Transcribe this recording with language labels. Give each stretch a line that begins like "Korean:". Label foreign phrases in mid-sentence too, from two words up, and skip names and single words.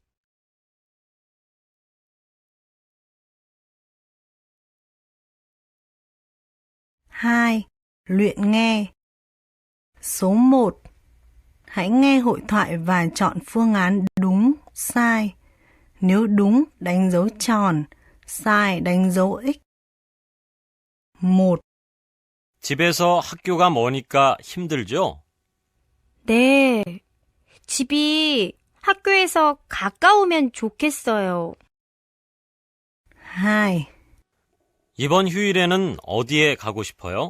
Vietnamese: 2. Luyện nghe. Số 1. Hãy nghe hội thoại và chọn phương án đúng, sai. Nếu đúng, đánh dấu tròn, sai, đánh dấu X. 1.
Korean: 집에서 학교가 머니까 힘들죠? 네, 집이 학교에서 가까우면 좋겠어요. 2. 이번 휴일에는 어디에 가고 싶어요?